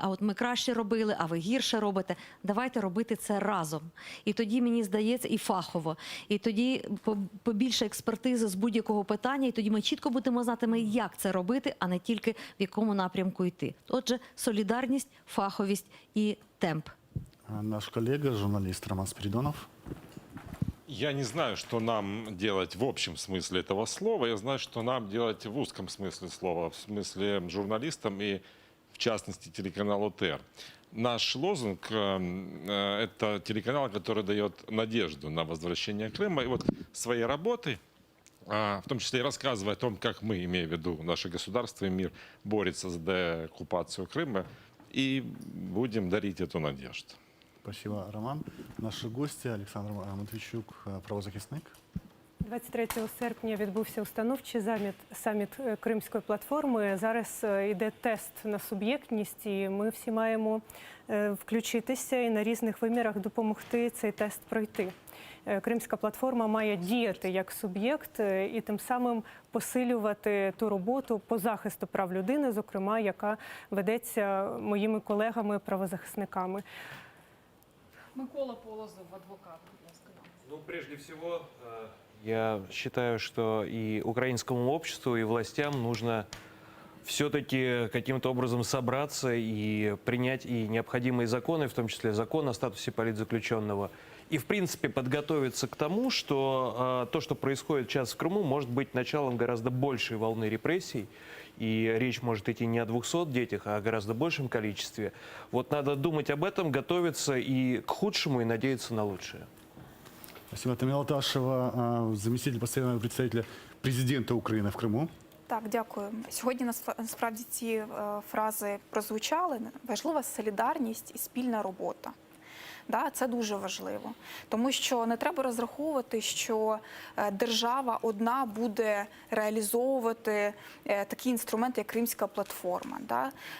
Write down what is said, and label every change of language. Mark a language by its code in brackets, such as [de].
[uk] А от ми краще робили, а ви гірше робите. Давайте робити це разом. І тоді, мені здається, і фахово. І тоді побільше експертизи з будь-якого питання, і тоді ми чітко будемо знати, як це робити, а не тільки в якому напрямку йти. Отже, солідарність, фаховість і темп. Наш колега, журналист Роман Спиридонов. [ru] Я не знаю, что нам делать в общем смысле этого слова. Я знаю, что нам делать в узком смысле слова, в смысле журналистам и, в частности, телеканалу ТР. Наш лозунг – это телеканал, который дает надежду на возвращение Крыма. И вот своей работой, в том числе и рассказывая о том, как мы, имея в виду наше государство и мир, борется за деоккупацию Крыма, и будем дарить эту надежду. Спасибо, Роман. [uk] Наші гості Олександр Матвійчук, правозахисник. 23 серпня відбувся установчий саміт Кримської платформи. Зараз йде тест на суб'єктність, і ми всі маємо включитися і на різних вимірах допомогти цей тест пройти. Кримська платформа має діяти як суб'єкт і тим самим посилювати ту роботу по захисту прав людини, зокрема, яка ведеться моїми колегами-правозахисниками. Микола Полозов, адвокат. [ru] Ну, прежде всего, я считаю, что и украинскому обществу, и властям нужно все-таки каким-то образом собраться и принять и необходимые законы, в том числе закон о статусе политзаключенного, и, в принципе, подготовиться к тому, что то, что происходит сейчас в Крыму, может быть началом гораздо большей волны репрессий, и речь может идти не о 200 детях, а о гораздо большем количестве. Вот надо думать об этом, готовиться и к худшему, и надеяться на лучшее. Спасибо. Тамила Ташева, заместитель постоянного представителя президента [uk] України в Криму. Так, дякую. Сьогодні насправді ці фрази прозвучали. Важлива солідарність і спільна робота. Да, це дуже важливо, тому що не треба розраховувати, що держава одна буде реалізовувати такий інструмент, як Кримська платформа. Да?